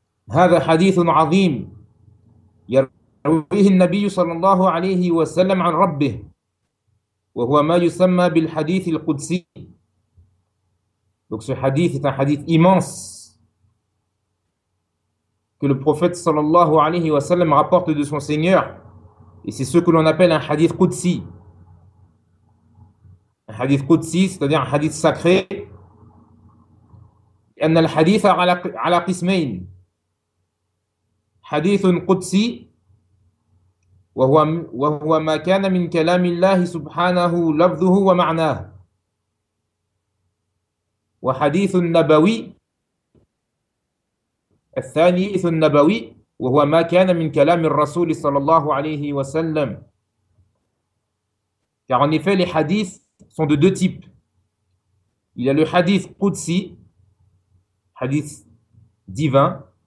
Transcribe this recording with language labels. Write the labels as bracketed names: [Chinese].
[Arabic] Hadith يرويه النبي صلى الله عليه وسلم عن ربه، وهو ما يسمى بالحديث القدسي. [French] Donc ce hadith est un hadith immense que le prophète صلى الله عليه وسلم rapporte de son Seigneur. Et c'est ce que l'on appelle un hadith qudsi. Un hadith qudsi, c'est-à-dire un hadith sacré. [Arabic] أن الحديث على قسمين. حديث قدسي وهو ما كان من كلام الله سبحانه لفظه ومعناه وحديث نبوي الثاني حديث نبوي وهو ما كان من كلام الرسول صلى الله عليه وسلم. [French] Car en effet, les hadiths sont de deux types. Il y a le hadith qudsi, hadith divin.